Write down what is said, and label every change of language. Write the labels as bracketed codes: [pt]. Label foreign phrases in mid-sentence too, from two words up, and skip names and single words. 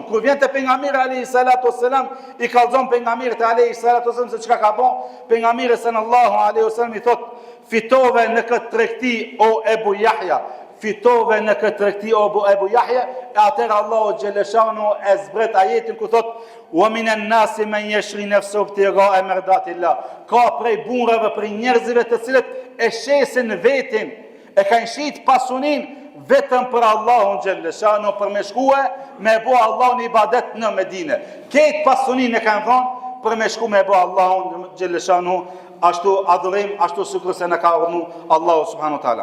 [sq] Kur vjen te pejgamberi [ar] عليه السلام, [sq] i kallzon pejgamberit [ar] عليه السلام [sq] se çka ka bën. Pejgamberi [ar] صلى الله عليه وسلم [sq] i thot: "Fitove në këtë tregti o Ebu Yahya, fitove në këtë tregti o Ebu Yahya." E atëherë Allahu xhalleshanu e zbret ajetin ku thot: [ar] "وَمِنَ النَّاسِ مَن يَشْرِي نَفْسَهُ ابْتِغَاءَ مَرْضَاتِ اللَّهِ." [sq] Ka prej burrave, prej njerëzve të cilët e shesin vetin, e kanë shit pasunin vetëm për Allahun xhalleshanu, për me shkue me bo Allahun ibadet në Medinë. Këtë pasunin e kanë dhënë për me shku me bo Allahun xhalleshanu ashtu adhurim, ashtu sikur se na ka urdhëruar Allahu [ar] سبحانه وتعالى.